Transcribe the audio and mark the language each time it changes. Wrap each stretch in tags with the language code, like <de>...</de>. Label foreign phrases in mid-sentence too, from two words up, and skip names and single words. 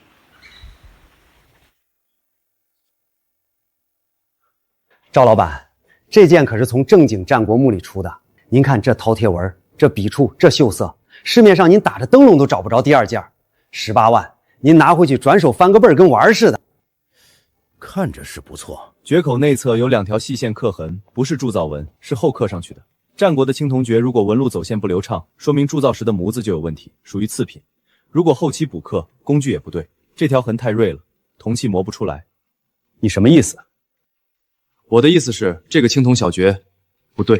<zh>趙老板，這件可是從正經戰國墓裡出的。您看這饕餮紋，這筆觸，這繡色，市面上您打着燈籠都找不着第二件。18萬，您拿回去轉手翻個倍兒，跟玩似的。看着是不錯。決口內側有2條細線刻痕，不是鑄造紋，是後刻上去的。戰國的青銅爵如果紋路走線不流暢，說明鑄造時的模子就有問題，屬於次品。如果後期補刻，工具也不對，這條痕太銳了，銅器磨不出來。你什麼意思？我的意思是，這個青銅小爵不對。</zh>